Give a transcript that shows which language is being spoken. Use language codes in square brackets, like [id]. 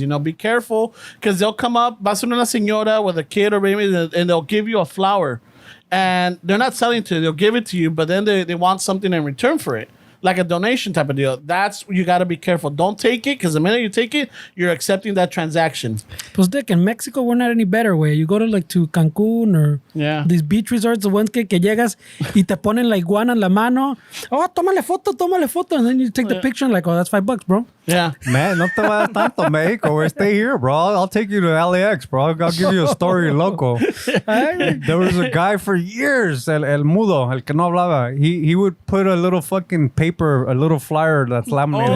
[en] You know, be careful because they'll come up, va a ser una señora with a kid or baby, and they'll give you a flower, and they're not selling it to you. They'll give it to you, but then they want something in return for it. Like a donation type of deal. That's you got to be careful. Don't take it because the minute you take it, you're accepting that transaction. Pues Dick, in Mexico, we're not any better, way. You go to like to Cancun or Yeah. these beach resorts, the ones que llegas y te ponen la iguana en la mano. [es] Oh, tómale foto. [en] And then you take the picture and like, oh, that's $5, bro. Yeah. Man, no te vayas tanto, Mexico. Or stay here, bro. I'll take you to LAX, bro. I'll give you a story local. There was a guy for years, el mudo, el que no hablaba. He would put a little fucking paper, a little flyer that's laminated.